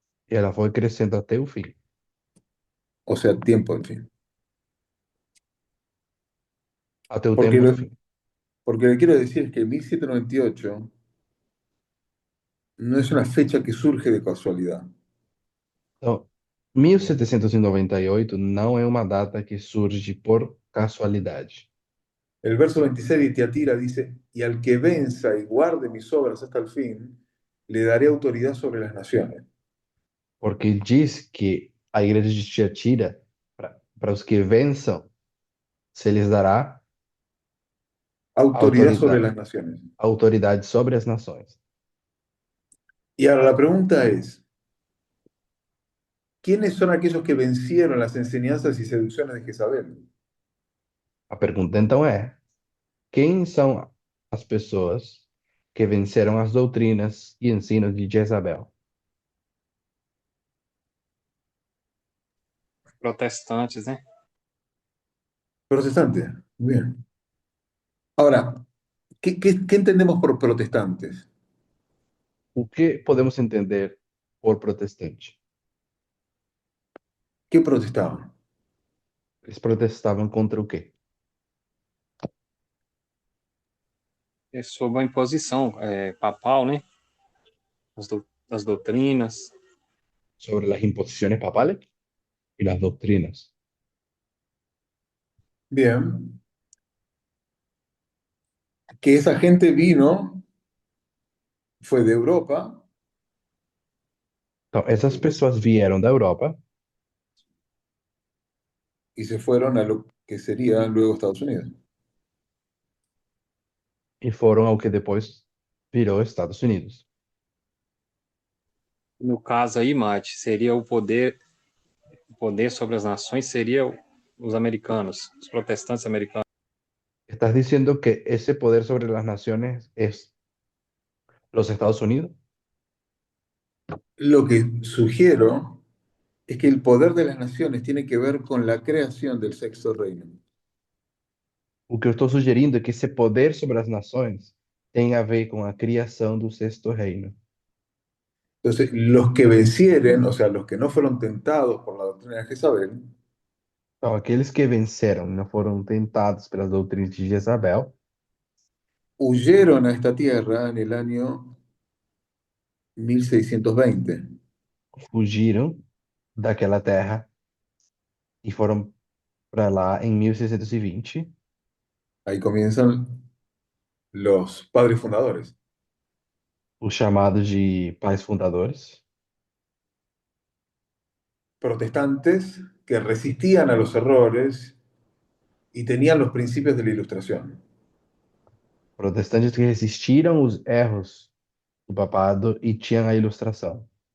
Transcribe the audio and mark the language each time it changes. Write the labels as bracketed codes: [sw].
[pt] e ela foi crescendo até o fim, [es] o sea, tiempo del fin. [pt] até o [es] Porque [pt] tempo do [es] lo, [pt] fim. [es] porque lo que quiero decir es que 1798 no es una fecha que surge de casualidad. [pt] Então, 1798 não é uma data que surge por casualidade, [es] El verso 26 de Tiatira dice, y al que venza y guarde mis obras hasta el fin, le daré autoridad sobre las naciones. [pt] porque diz que a igreja de Tiatira, para os que vençam, se lhes dará [es] Autoridad sobre [pt] autoridade, [es] las naciones. [pt] autoridade sobre as nações. [es] Y ahora la pregunta es, ¿quiénes son aquellos que vencieron las enseñanzas y seducciones de Jezabel? [pt] A pergunta então é: quem são as pessoas que venceram as doutrinas e ensinos de Jezabel? Protestantes, né? [es] Protestantes. Bien. Ahora, ¿qué entendemos por protestantes? [pt] O que podemos entender por protestante? [es] ¿Qué protestaban? [pt] Eles protestavam contra o quê? É sobre a imposição papal, né? Das doutrinas. [es] Sobre las imposiciones papales y las doctrinas. Bien. Que esa gente vino, fue de Europa, [pt] Então, essas pessoas vieram da Europa [es] y se fueron a lo que sería luego Estados Unidos. [pt] e foram ao que depois virou Estados Unidos. No caso aí, Mate, seria o poder sobre as nações seria os americanos, os protestantes americanos. [es] ¿Estás diciendo que ese poder sobre las naciones es los Estados Unidos? Lo que sugiero es que el poder de las naciones tiene que ver con la creación del sexto reino. [pt] O que eu estou sugerindo é que esse poder sobre as nações tem a ver com a criação do sexto reino. [es] Entonces, los que vencieren, o sea, los que no fueron tentados por la doctrina de Jezabel, [pt] Então, aqueles que venceram e não foram tentados pelas doutrinas de Jezabel, [es] huyeron a esta tierra en el año 1620. [pt] fugiram daquela terra e foram para lá em 1620. [es] Ahí comienzan los padres fundadores. [pt] Os chamados de pais fundadores, [es] Protestantes que resistían a los errores y tenían los principios de la ilustración. [pt] protestantes que resistiram os erros do papado e tinham a ilustração.